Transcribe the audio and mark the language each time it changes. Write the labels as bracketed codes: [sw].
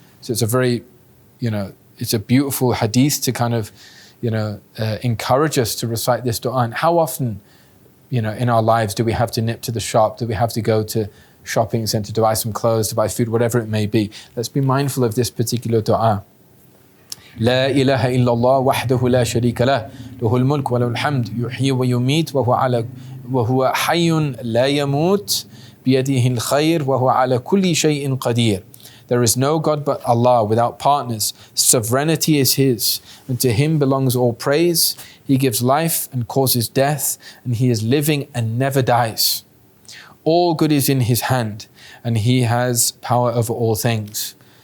[en] So it's a very, it's a beautiful hadith to kind of encourage us to recite this dua. And how often, in our lives do we have to nip to the shop? Do we have to go to shopping center to buy some clothes, to buy food, whatever it may be? Let's be mindful of this particular dua. [ar] لا إله إلا الله وحده لا شريك له له الملك وله الحمد يحيي ويميت وهو حي لا يموت بيده الخير وهو على كل شيء قدير. [en] There is no God but Allah without partners. Sovereignty is His, and to Him belongs all praise. He gives life and causes death, and He is living and never dies. All good is in His hand, and He has power over all things.